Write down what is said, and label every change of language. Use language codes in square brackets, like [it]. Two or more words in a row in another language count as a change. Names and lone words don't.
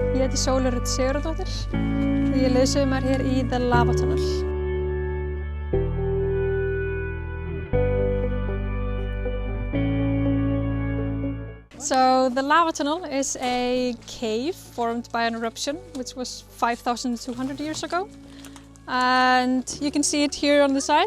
[is] heiti Sóley Rún og ég leiðsögumar hér í The Lava Tunnel. [en] So the lava tunnel is a cave formed by an eruption which was 5,200 years ago. And you can see it here on the side.